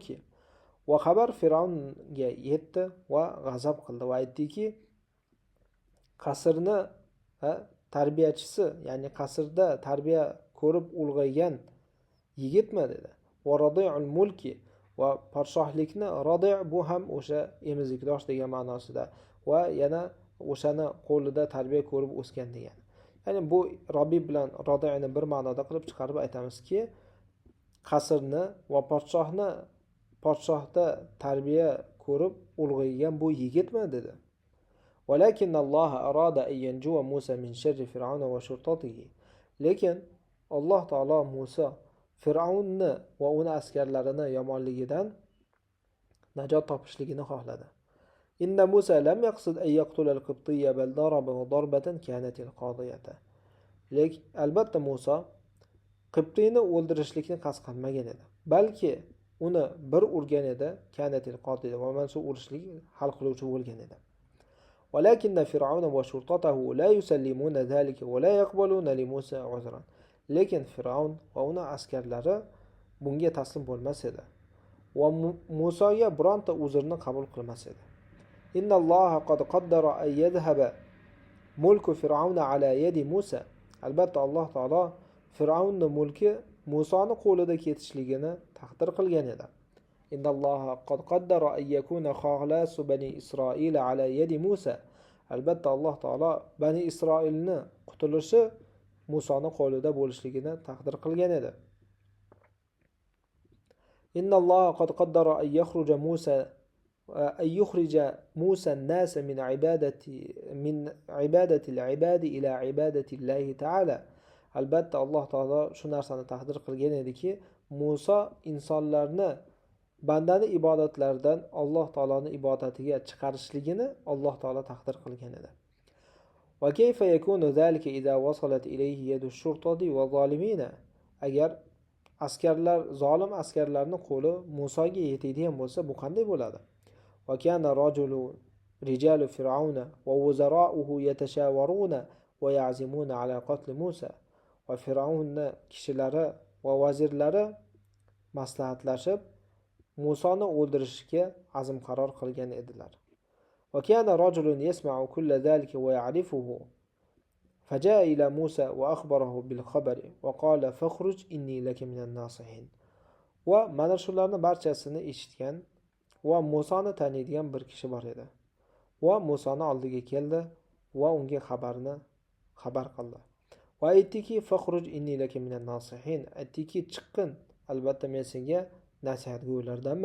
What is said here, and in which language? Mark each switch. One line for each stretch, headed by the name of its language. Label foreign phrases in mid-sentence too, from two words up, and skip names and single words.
Arabic: وخبر فرعون
Uzbek: ga yetdi va g'azab qildi va aytdiki, qasrni tarbiyachisi, ya'ni qasrda tarbiya ko'rib ulg'aygan yigitmi dedi.
Arabic: ورضيع الملك
Uzbek: va podshohlikni radi' bu ham o'sha emizikdosh degan ma'nosida va yana o'shani qo'lida tarbiya ko'rib o'sgan degan. Ya'ni bu Robbi bilan Rodi'ni bir ma'noda qilib chiqarib aytamizki, qasrni va podshohda tarbiya ko'rib ulg'aygan bu yigitmi dedi.
Arabic: ولكن الله أراد أن ينجو موسى من شر فرعون وشرطته.
Uzbek: Lekin Alloh taolo Musa Fir'aunni va uning askarlarini yomonligidan najot topishligini xohladi.
Arabic: إن موسى لم يقصد أن يقتل القبطية بل ضربه ضربة كانت القاضية.
Uzbek: Lekin albatta Musa Qibtini o'ldirishlikni qasd qilmagan edi. Balki uni bir urgan edi,
Arabic: كانت القاضية
Uzbek: va mana shu urishlik hal qiluvchi bo'lgan edi.
Arabic: ولكن فرعون وشرطته لا يسلمون ذلك ولا يقبلون لموسى عذرا.
Uzbek: Lekin Fir'aun va uning askarlari bunga taslim bo'lmas edi va Musoga bironta uzrni qabul qilmas edi.
Arabic: إن الله قد قدر أن يذهب ملك فرعون على يد موسى.
Uzbek: Albatta Alloh taolo Fir'aunning mulki Musoni qo'lida ketishligini taqdir qilgan edi.
Arabic: إن الله قد قدر أن يكون خلاص بني إسرائيل على يد موسى.
Uzbek: Albatta Alloh taolo Bani Isroilni qutulishi Musoni qo'lida bo'lishligini taqdir qilgan edi.
Arabic: إن الله قد قدر أن يخرج موسى الناس من عبادة العباد إلى عبادة الله تعالى.
Uzbek: Albatta Alloh taolo shu narsani taqdir qilgan ediki, Musa insonlarni bandani ibodatlardan Alloh taoloning ibodatiga chiqarishligini Alloh taolo taqdir qilgan edi.
Arabic: وكيف يكون ذلك إذا وصلت إليه يد الشرطة والظالمين.
Uzbek: Agar askarlar, zolim askarlarning qo'li Musoga yetadigan bo'lsa, bu qanday bo'ladi?
Arabic: وكان رجال فرعون ووزراؤه يتشاورون ويعزمون على قتل موسى.
Uzbek: وفرعون kishilari va vazirlari maslahatlashib Musoni o'ldirishga azm qaror qilgan edilar.
Arabic: وكان رجل يسمع كل ذلك ويعرفه فجاء إلى موسى وأخبره بالخبر وقال فاخرج إني لك من الناصحين.
Uzbek: Va mana shularni barchasini eshitgan va Musoni taniydigan bir kishi bor edi. Va Musoni oldiga keldi va unga xabar qildi. Va aytdiki
Arabic: فاخرج إني لك من الناصحين.
Uzbek: Aytdiki chiqqin, albatta men senga nasihatgo'ylardanman.